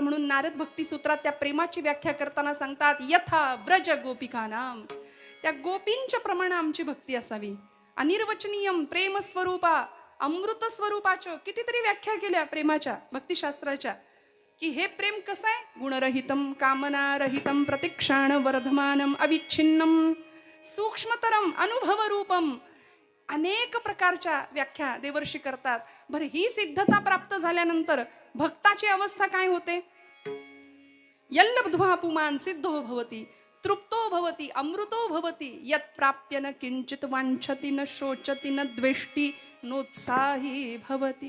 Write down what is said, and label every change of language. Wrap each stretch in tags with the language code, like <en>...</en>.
<mr>म्हणून नारद भक्ती सूत्रात त्या प्रेमाची व्याख्या करताना सांगतात,</mr> <sa>यथा व्रज गोपिकानाम.</sa> <mr>त्या गोपींच्या प्रमाणे आमची भक्ती असावी.</mr> <sa>अनिर्वचनीयम प्रेम स्वरूपा,</sa> <mr>अमृत स्वरूपाच्या कितीतरी व्याख्या केल्या प्रेमाच्या भक्तिशास्त्राच्या. की हे प्रेम कसं आहे?</mr> <sa>गुणरहितम कामनारहितम प्रतिक्षाण वर्धमानम अविच्छिन्नम सूक्ष्मतरम अनुभव रूपम.</sa> <mr>अनेक प्रकारच्या व्याख्या देवर्षी करतात. बरं, ही सिद्धता प्राप्त झाल्यानंतर भक्ताची अवस्था काय होते?</mr> <sa>यल्लब्ध्वा पुमान् सिद्धो भवति तृप्तो भवति अमृतो भवति यत् प्राप्य न किंचित वांछति न शोचति न द्वेष्टी नोत्साही भवति.</sa>